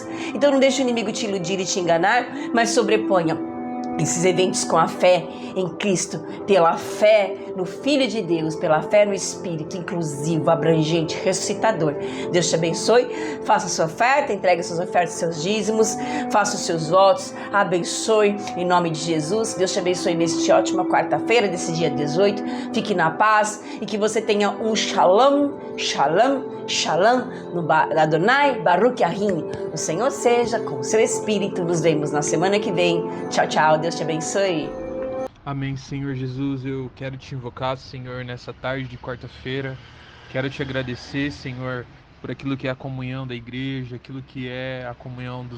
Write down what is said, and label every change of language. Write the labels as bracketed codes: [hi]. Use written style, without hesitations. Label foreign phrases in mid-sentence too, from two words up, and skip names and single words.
[pt] Então não deixe o inimigo te iludir e te enganar, mas sobreponha esses eventos com a fé em Cristo, pela fé no Filho de Deus, pela fé no Espírito inclusivo, abrangente, ressuscitador. Deus te abençoe, faça a sua oferta, entregue suas ofertas, seus dízimos, faça os seus votos, abençoe em nome de Jesus. Deus te abençoe neste ótima quarta-feira, desse dia 18, fique na paz e que você tenha um [he] shalom, shalom, shalom [pt] no [he] Adonai Baruch Yahim. [pt] O Senhor seja com o seu Espírito. Nos vemos na semana que vem. Tchau, tchau. Deus te abençoe. Amém, Senhor Jesus. Eu quero te invocar, Senhor, nessa tarde de quarta-feira. Quero te agradecer, Senhor, por aquilo que é a comunhão da igreja, aquilo que é a comunhão dos